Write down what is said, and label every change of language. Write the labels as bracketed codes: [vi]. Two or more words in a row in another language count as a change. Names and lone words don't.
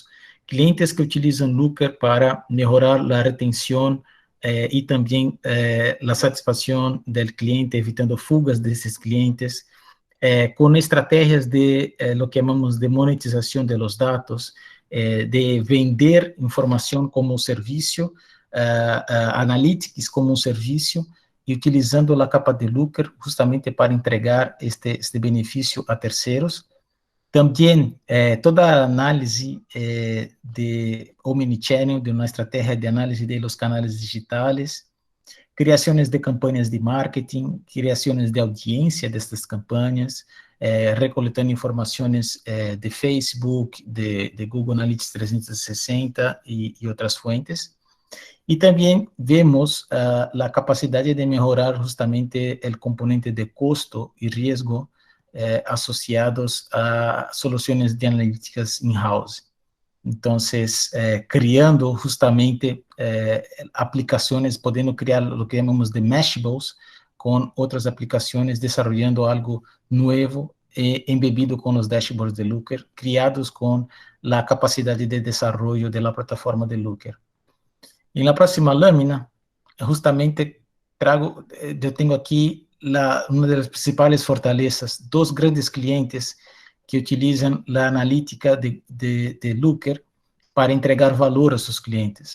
[es] Clientes que utilizan Looker para mejorar la retención y también la satisfacción del cliente, evitando fugas de esos clientes, con estrategias de lo que llamamos de monetización de los datos, de vender información como servicio, analytics como un servicio, y utilizando la capa de Looker justamente para entregar este beneficio a terceros. También toda análisis de Omnichannel, de una estrategia de análisis de los canales digitales, [pt] criações de campanhas de marketing, criações de audiência destas campanhas, recoletando informações de Facebook, de Google Analytics 360 e outras fontes. E também vemos a capacidade de melhorar justamente o componente de custo e risco associados a soluções de analíticas in-house. [es] Entonces, creando justamente aplicaciones, [pt] podendo criar [es] lo que llamamos de meshables con otras aplicaciones, desarrollando algo nuevo embebido con los dashboards de Looker, criados con la capacidad de desarrollo de la plataforma de Looker. En la próxima lámina, justamente yo tengo aquí una de las principales fortalezas, dos grandes clientes que utilizan la analítica de Looker para entregar valor a sus clientes.